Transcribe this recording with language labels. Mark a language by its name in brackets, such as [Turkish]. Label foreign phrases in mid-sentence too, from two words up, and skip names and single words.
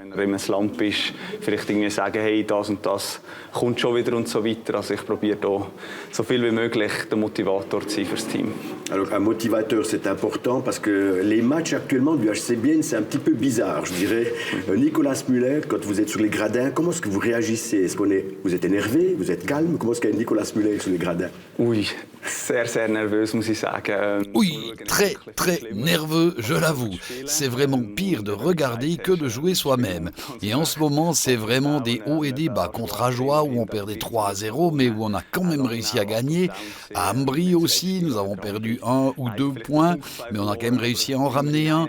[French] Alors un motivateur, c'est important parce que les matchs actuellement du HC Bienne, c'est un petit peu bizarre, je dirais. Nicolas Müller, quand vous êtes sur les gradins, comment est-ce que vous réagissez ? Vous êtes énervé ? Vous êtes calme ? Comment est-ce qu'il y a Nicolas Müller sur les gradins ? Oui, [German] sehr nervös, muss ich sagen. [French] Oui, très nerveux, je l'avoue. C'est vraiment pire de regarder que de jouer soi-même. Et en ce moment, c'est vraiment des hauts et des bas. Contre Ajoie, où on perdait 3-0, mais où on a quand même réussi à gagner. À Ambry aussi, nous avons perdu 1 ou 2 points, mais on a quand même réussi à en ramener un.